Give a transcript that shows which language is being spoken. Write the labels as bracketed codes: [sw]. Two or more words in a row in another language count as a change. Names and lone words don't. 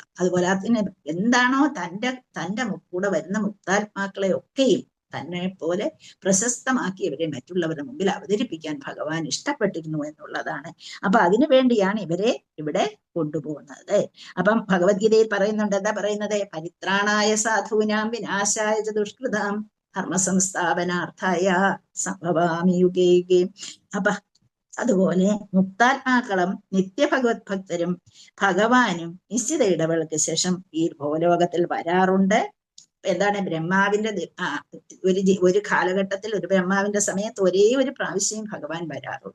[ml] അതുപോലെ അതിന് എന്താണോ തന്റെ കൂടെ വരുന്ന മുക്താത്മാക്കളെ ഒക്കെയും തന്നെ പോലെ പ്രശസ്തമാക്കിയവരെ മറ്റുള്ളവരുടെ മുമ്പിൽ അവതരിപ്പിക്കാൻ ഭഗവാൻ ഇഷ്ടപ്പെട്ടിരുന്നു എന്നുള്ളതാണ്. അപ്പൊ അതിനു വേണ്ടിയാണ് ഇവരെ ഇവിടെ കൊണ്ടുപോകുന്നത്. അപ്പം ഭഗവത്ഗീതയിൽ പറയുന്നുണ്ട്, എന്താ പറയുന്നത്? [sa] പരിത്രാണായ സാധൂനാം വിനാശായ ദുഷ്കൃതാം ധർമ്മ സംസ്ഥാപനാർത്ഥായ സംഭവാമി യുഗേ യുഗേ. [ml] അപ്പൊ അതുപോലെ മുക്താത്മാക്കളും നിത്യഭഗവത് ഭക്തരും ഭഗവാനും നിശ്ചിത ഇടവേളയ്ക്ക് ശേഷം ഈ ഭൂലോകത്തിൽ വരാറുണ്ട്. എന്താണ്? ബ്രഹ്മാവിന്റെ ഒരു കാലഘട്ടത്തിൽ, ഒരു ബ്രഹ്മാവിന്റെ സമയത്ത് ഒരേ ഒരു പ്രാവശ്യം ഭഗവാൻ വരാറുള്ളൂ.